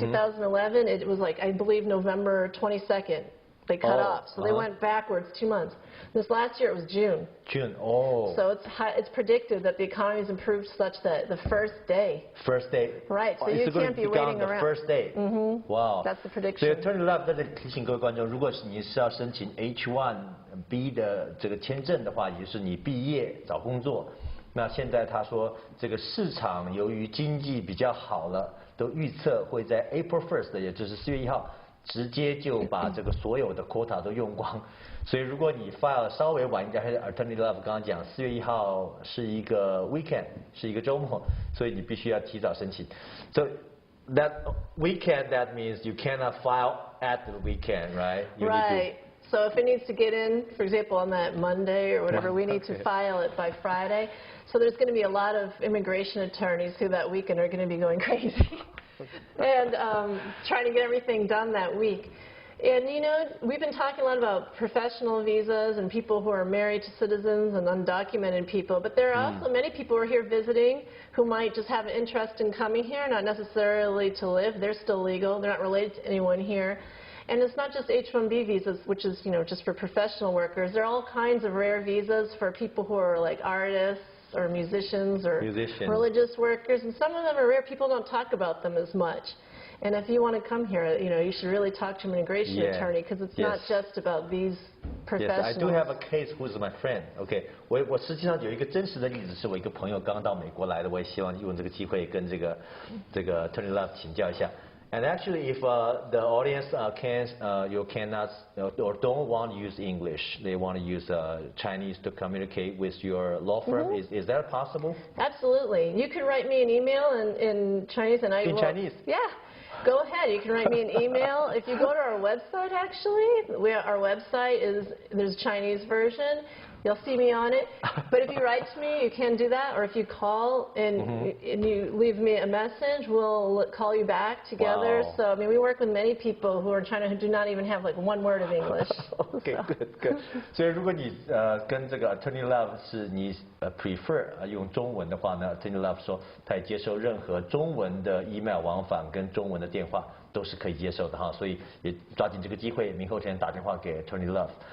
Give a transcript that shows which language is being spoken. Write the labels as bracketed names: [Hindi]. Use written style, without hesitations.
[English] 2011, it was like, I believe, November 22nd. They cut off, so they went backwards 2 months. This last year it was June. June, So it's predicted that the economy has improved such that the first day. Right, so you can't be waiting around. The first day. Wow. That's the prediction. [Chinese] 所以 Attorney Love 在这里提醒各位观众，如果是你是要申请 H-1B 的这个签证的话，也就是你毕业找工作。那现在他说，这个市场由于经济比较好了，都预测会在 [English] April 1st， [Chinese] 也就是4月1号。直接就把这个所有的 quota 都用光，所以如果你 file 稍微晚一点，还是 Attorney Love 刚刚讲4月1号是一个 weekend， 是一个周末，所以你必须要提早申请。 [English] So that weekend, that means you cannot file at the weekend, right? Right. So if it needs to get in, for example, on that Monday or whatever, we need to file it by Friday. So there's going to be a lot of immigration attorneys who that weekend are going to be going crazy. And trying to get everything done that week. And, you know, we've been talking a lot about professional visas and people who are married to citizens and undocumented people, but there are also many people who are here visiting who might just have an interest in coming here, not necessarily to live. They're still legal. They're not related to anyone here. And it's not just H-1B visas, which is, you know, just for professional workers. There are all kinds of rare visas for people who are like artists, or musicians or religious workers, and some of them are rare. People don't talk about them as much. And if you want to come here, you know, you should really talk to an immigration attorney because it's not just about these professionals. Yes, I do have a case who's my friend. [Chinese] Okay, 我实际上有一个真实的例子，是我一个朋友刚到美国来的，我也希望用这个机会跟这个 Attorney Love 请教一下。 [English] And actually, if the audience cannot or don't want to use English, they want to use Chinese to communicate with your law firm. Is that possible? Absolutely. You can write me an email in Chinese, and I will. In Chinese? Yeah. Go ahead. You can write me an email. If you go to our website, actually, our website there's a Chinese version. You'll see me on it. But if you write to me, you can do that. Or if you call and you leave me a message, we'll call you back together. Wow. So, I mean, we work with many people who are in China who do not even have like one word of English. Okay, good. [Chinese] 所以如果你跟这个 Attorney Love 是你prefer 用中文的话呢 ，Attorney Love 说他也接受任何中文的 email 往返跟中文的电话。都是可以接受的哈，所以也抓紧这个机会，明后天打电话给 Attorney Love.